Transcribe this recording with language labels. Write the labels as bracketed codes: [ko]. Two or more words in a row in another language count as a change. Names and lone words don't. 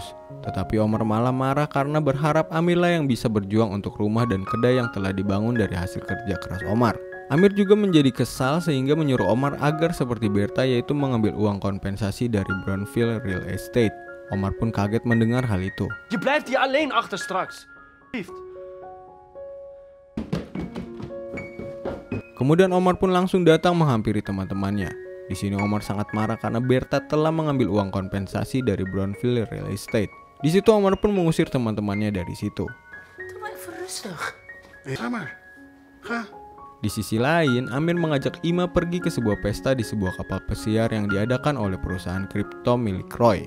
[id] Tetapi Omar malah marah karena berharap Amirlah yang bisa berjuang untuk rumah dan kedai yang telah dibangun dari hasil kerja keras Omar. Amir juga menjadi kesal sehingga menyuruh Omar agar seperti Berta, yaitu mengambil uang kompensasi dari brownfield real estate. Omar pun kaget mendengar hal itu. [nl] Je blijft hier alleen achter straks. [id] Kemudian Omar pun langsung datang menghampiri teman-temannya. Di sini Omar sangat marah karena Berta telah mengambil uang kompensasi dari brownfield real estate. Di situ Omar pun mengusir teman-temannya dari situ. Di sisi lain, Amir mengajak Ima pergi ke sebuah pesta di sebuah kapal pesiar yang diadakan oleh perusahaan kripto milik Roy.